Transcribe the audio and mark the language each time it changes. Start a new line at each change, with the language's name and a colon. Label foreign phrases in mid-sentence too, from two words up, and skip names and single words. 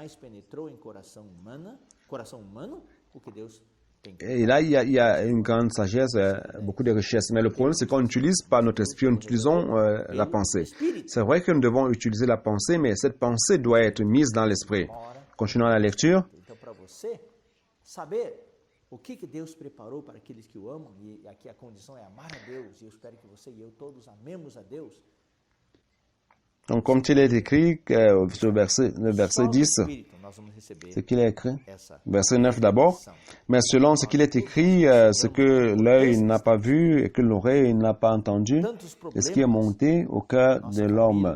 French: Et là, il y a une grande sagesse, beaucoup de richesse. Mais le problème, c'est qu'on n'utilise pas notre esprit, nous utilisons la pensée. C'est vrai que nous devons utiliser la pensée, mais cette pensée doit être mise dans l'esprit. Continuons la lecture.
Portuguese: O que Deus preparou para aqueles que o amam, e aqui a condição é amar a Deus, e eu espero que você e eu todos amemos a Deus.
French: Donc, comme il est écrit, le verset 10, ce qu'il est écrit, verset 9 d'abord, mais selon ce qu'il est écrit, ce que l'œil n'a pas vu et que l'oreille n'a pas entendu, et ce qui est monté au cœur de l'homme.